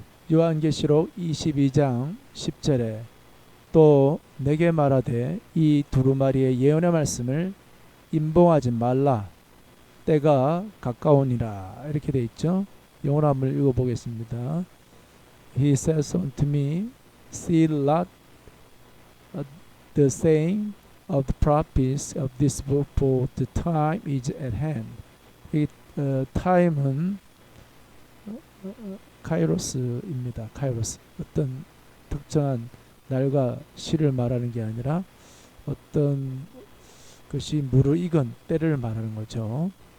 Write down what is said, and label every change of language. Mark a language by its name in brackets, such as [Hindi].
[Korean] 요한계시록 22장 10절에 또 내게 말하되 이 두루마리의 예언의 말씀을 임봉하지 말라 때가 가까우니라 이렇게 되어 있죠. 영어로 한번 읽어보겠습니다. [English] He says unto me, seal not the saying of the prophets of this book, for the time is at hand. [Korean] 이 time은 카이로스입니다. 카이로스. 어떤 특정한 날과 시를 말하는 게 아니라 어떤 것이 무르익은 때를 말하는 거죠.